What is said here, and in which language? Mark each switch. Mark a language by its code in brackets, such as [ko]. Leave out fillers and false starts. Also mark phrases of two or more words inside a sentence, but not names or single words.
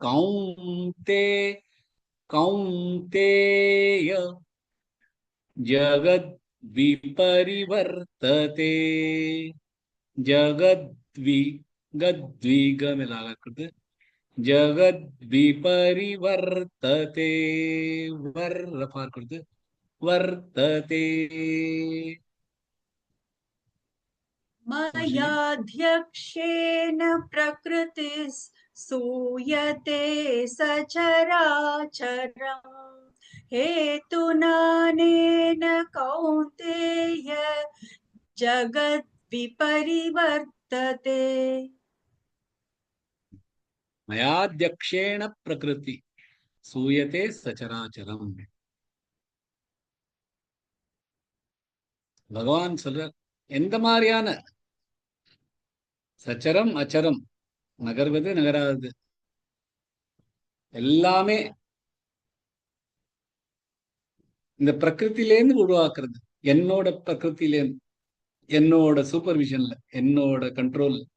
[sa] कौन्तेय जगत् विपरिवर्तते जगद्वि गद्विक [ta] மேல ஆகிறது [sa] जगत् विपरिवर्तते वर् [ta] ரஃபா இருக்கிறது [sa] வர்த்ததே मयाध्यक्षेण प्रकृतिः सूयते सचराचरम् हेतुनानेन कौन्तेय जगद्विपरिवर्तते मयाध्यक्षेण प्रकृति सूयते सचराचरम्. [ta] பகவான் சொல்ற எந்த மாதிரியான [sa] सचरम् अचरम् [ta] நகர்வது நகராது எல்லாமே இந்த பிரகிருத்திலேருந்து உருவாக்குறது, என்னோட பிரகிருத்திலேருந்து, என்னோட சூப்பர்விஷன்ல, என்னோட கண்ட்ரோல்.